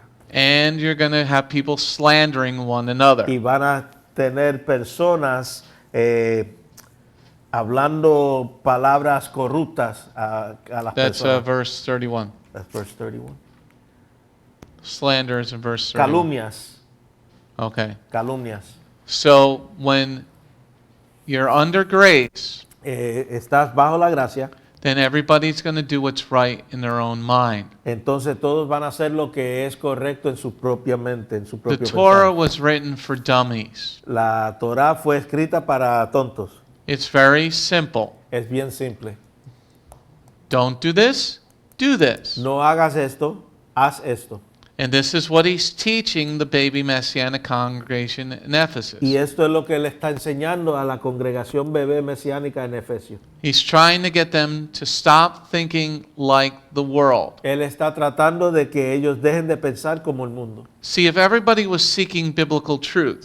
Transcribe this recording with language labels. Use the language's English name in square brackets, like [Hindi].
[English] and you're going to have people slandering one another. [Spanish] y van a tener personas hablando palabras corruptas a las [English] That's [Spanish] personas. [English] verse 31. That's verse 31. Slander is in verse 31. Okay. [Spanish] Calumnias. [English] So when you're under grace, [Spanish] Estás bajo la gracia, [English] then everybody's going to do what's right in their own mind. [Spanish] entonces todos van a hacer lo que es correcto en su propia mente, en su [English] The [Spanish] propio [English] Torah [Spanish] pensar. [English] was written for dummies. [Spanish] La Torah fue escrita para tontos. [English] It's very simple. [Spanish] Es bien simple. [English] Don't do this, do this. [Spanish] No hagas esto, haz esto. [English] And this is what he's teaching the baby Messianic congregation in Ephesus. [Spanish] Y esto es lo que él está enseñando a la congregación bebé mesiánica en Efesios. [English] He's trying to get them to stop thinking like the world. [Spanish] Él está tratando de que ellos dejen de pensar como el mundo. [English] See, if everybody was seeking biblical truth,